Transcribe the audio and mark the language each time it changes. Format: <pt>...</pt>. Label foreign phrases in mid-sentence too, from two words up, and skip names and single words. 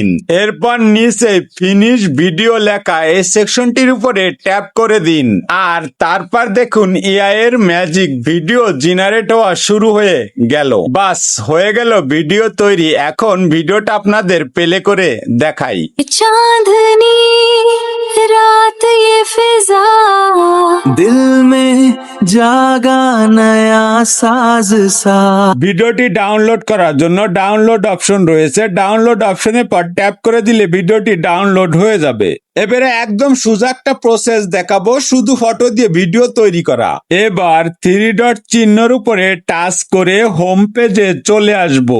<bn>এরপর নিচে</bn> <en>finish video</en> <bn>লেখা এই সেকশনটির উপরে ট্যাপ করে দিন। আর তারপর দেখুন এআই এর ম্যাজিক,</bn> <en>video generate</en> <bn>হওয়া শুরু হয়ে গেল। বাস হয়ে গেল ভিডিও তৈরি। এখন ভিডিওটা আপনাদের প্লে করে দেখাই।</bn> <hi>चांदनी रात ये फिजा दिल में जागा नया साज सा।</hi> <bn>ভিডিওটি ডাউনলোড করার জন্য</bn> <en>download option</en> <bn>রয়েছে।</bn> <en>download option</en> <bn>পর ট্যাপ করে দিলে ভিডিওটি ডাউনলোড হয়ে যাবে। এবারে একদম সোজা একটা প্রসেস দেখাবো, শুধু ফটো দিয়ে ভিডিও তৈরি করা। এবার 3 ডট চিহ্নের উপরে টাচ করে</bn> <en>home page</en> <bn>চলে আসবো।</bn>